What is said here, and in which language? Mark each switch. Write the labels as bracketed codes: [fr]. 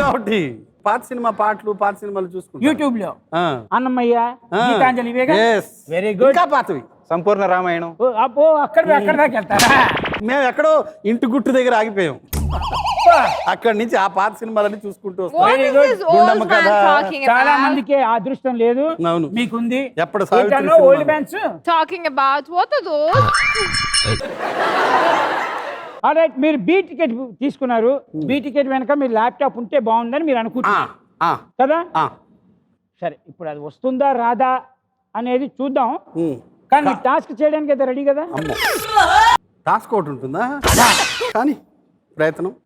[te] కాబట్టి పాత సినిమాలు చూసుకుంటాం యూట్యూబ్ లో. Annamayya, Gitanjali, [en] Very good. [te] ఇంకా పాతవి సంపూర్ణ రామాయణం. అక్కడ దాకా వెళ్తారా? మేము ఎక్కడో ఇంటి గుట్టు దగ్గర ఆగిపోయాం. అక్కడి నుంచి ఆ పాత సినిమాలన్నీ చూసుకుంటూ వస్తాం. [en] What is this old man talking about? [te] చాలా మందికి ఆ అదృష్టం లేదు. అవును, మీకుంది. ఎప్పుడు [en] Old man's talking about what are those? [te] Alright, మీరు బి టికెట్ తీసుకున్నారు. బి టికెట్ వెనక మీరు ల్యాప్టాప్ ఉంటే బాగుందని మీరు అనుకుంటున్నారు కదా. సరే, ఇప్పుడు అది వస్తుందా రాదా అనేది చూద్దాం. కానీ మీరు టాస్క్ చేయడానికి అయితే రెడీ కదా? టాస్క్ ఒకటి ఉంటుందా? కానీ ప్రయత్నం